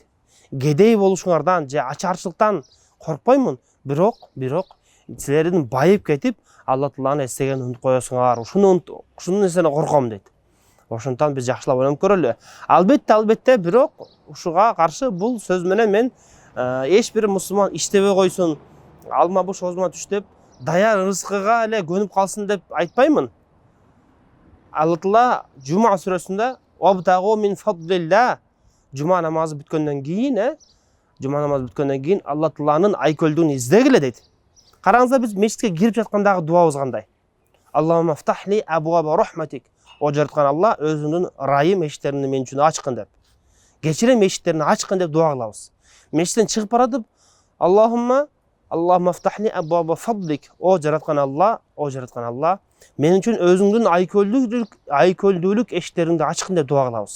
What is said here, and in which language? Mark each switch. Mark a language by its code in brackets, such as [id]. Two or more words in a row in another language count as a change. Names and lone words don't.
[ky] Кедей болушуңардан же ачарчылыктан коркпоймун, бирок силердин байып кетип, Алла Тааланы эстеген унутуп коесуңар, ушуну нерседен корком дейт. Ошондон биз жакшылап ойлонуп көрөлү. Албетте, бирок ушуга каршы бул сөз менен мен эч бир мусулман иштебей койсун, алма буш оозума түш деп, даяр рызкыга эле көнүп калсын деп айтпаймын. Алла Таала Жума сүрөсүндө [ar] "وابتغوا من فضل الله" [ky] Жума намазы бүткөндөн кийин Алла Тааланын айкөлдүгүн издегиле дейт. Караңыздар, биз мешитке кирип жаткандагы дуабыз кандай? [ar] اللهم افتح لي أبواب رحمتك. [ky] О жараткан Алла, өзүңдүн ырайым эшиктериңди мен үчүн ачкын деп. Кечирем эшиктерин ачкын деп дуа кылабыз. Мешиттен чыгып баратып, [ar] اللهم افتح لي أبواب فضلك. [ky] О жараткан Алла, мен үчүн өзүңдүн айкөлдүүлүк эшиктериңди ачкын деп дуа кылабыз.